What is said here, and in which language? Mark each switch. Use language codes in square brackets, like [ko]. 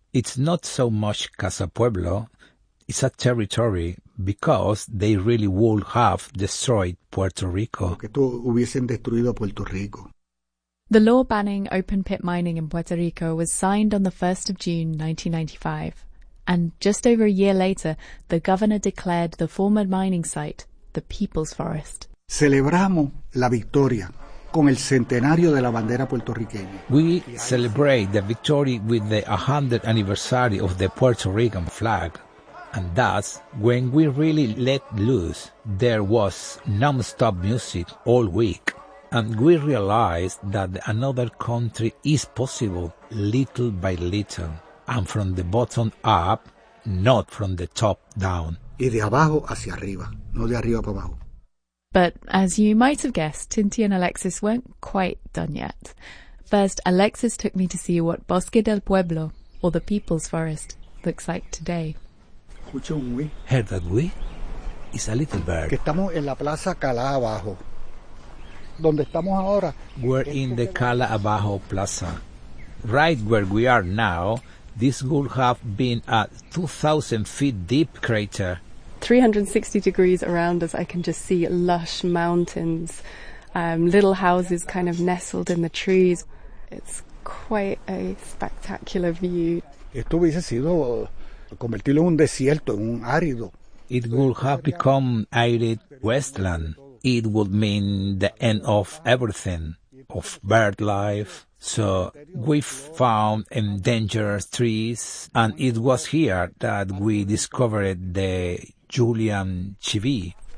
[en] It's not so much Casa Pueblo, it's a territory, because they really would have destroyed Puerto Rico. The law banning open-pit mining in Puerto Rico was signed on the 1st of June 1995, and just over a year later, the governor declared the former mining site the People's Forest. [es] Celebramos la victoria con el centenario de la bandera puertorriqueña. [en] We celebrate the victory with the 100th anniversary of the Puerto Rican flag. And that's when we really let loose. There was non-stop music all week. And we realized that another country is possible little by little. And from the bottom up, not from the top down. [es] Y de abajo hacia arriba, no de arriba para abajo. [en] But as you might have guessed, Tinti and Alexis weren't quite done yet. First, Alexis took me to see what Bosque del Pueblo, or the People's Forest, looks like today. Heard that we? It's a little bird. [es] Estamos en la Plaza Cala Abajo, donde estamos ahora. [en] We're in the Cala Abajo Plaza. Right where we are now, this would have been a 2,000 feet deep crater. 360 degrees around us, I can just see lush mountains, little houses kind of nestled in the trees. It's quite a spectacular view. [es] Esto hubiese sido convertirlo en un desierto, en un árido. [en] It would have become arid wasteland. It would mean the end of everything, of bird life. So we found endangered trees, and it was here that we discovered the Julian Chivi.